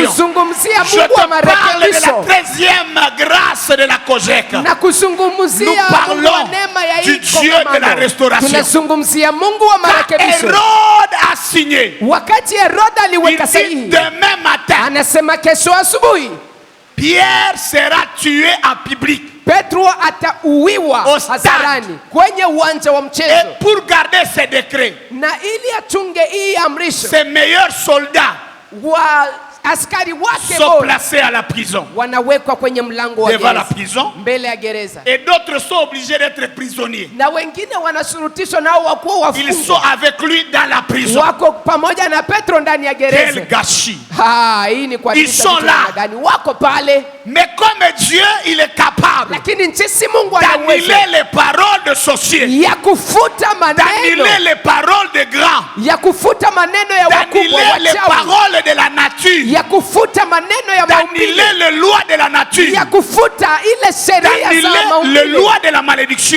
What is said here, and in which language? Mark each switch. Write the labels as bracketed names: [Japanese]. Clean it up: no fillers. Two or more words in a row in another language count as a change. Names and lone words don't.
[French] Je te parle de la 13e grâce de la Kojek. Nous parlons du Dieu de la restauration. Quand Hérode a signé, il dit demain matin, Pierre sera tué en public. [Swahili] Petro atauiwa hadharani kwenye uwanja wa mchezo. [French] Et pour garder ces décrets, [Swahili] na ili atunge hii amrisho, [French] ses meilleurs soldats [Swahili] wa askari wake [French] sont placés à la prison, [Swahili] wanawekwa kwenye mlango wa [French] devant la prison, [Swahili] mbele ya gereza. [French] Et d'autres sont obligés d'être prisonniers. [Swahili] Na wengine wanashurutishwa nao wakuwa wafungwa. [French] Ils sont avec lui dans la prison. [Swahili] Wako pamoja na Petro ndani ya gereza. [French] Quel gâchis. [Swahili] Hii ni kwa [French] ils sont là. [Swahili] Wako pale. [French] Mais comme Dieu, il est capable d'annuler les paroles de sorciers, d'annuler les paroles de grands, d'annuler les paroles de la nature, d'annuler les lois de la nature, d'annuler les lois de la malédiction.